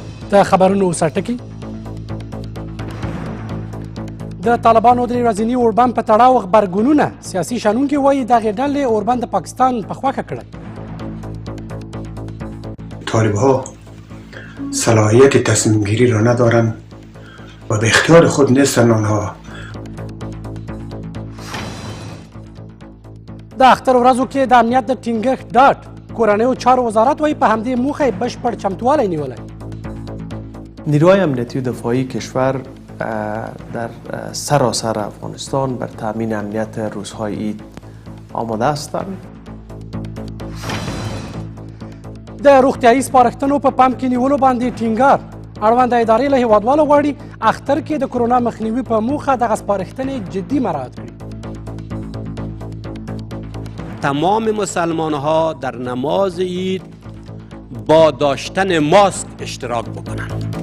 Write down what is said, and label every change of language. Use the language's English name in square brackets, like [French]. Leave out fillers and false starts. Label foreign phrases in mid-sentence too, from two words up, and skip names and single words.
[Pashto] د خبرونو سرټکي د طالبانو درې ورځني اوربند په تړاو غبرګونونه سیاسي شنونکي وایي دغې ډلې اوربند د پاکستان په خوښه کړی. [Persian] طالبها صلاحیت تصمیم گیری را ندارند و به اختیار خود نیستند آنها. [Pashto] د اختر ورځو کې د امنیت د ټینګښت ډاډ کورنیو چارو وزارت وایي په همدې موخه یې بشپړ چمتووالی نیولی. [Persian] نیروهای امنیتی و دفاعی کشور در سراسر افغانستان بر تأمین امنیت روزهای عید آماده هستند. [Pashto] د روغتیایي سپارښتنو په پام کې نیولو باندې ټینګار اړونده ادارې له هیوادوالو غواړي اختر کې د کرونا مخنیوي په موخه دغه سپارښتنې جدي مراعات کړي. [Persian] تمام مسلمان ها در نماز عید با داشتن ماسک اشتراک بکنند.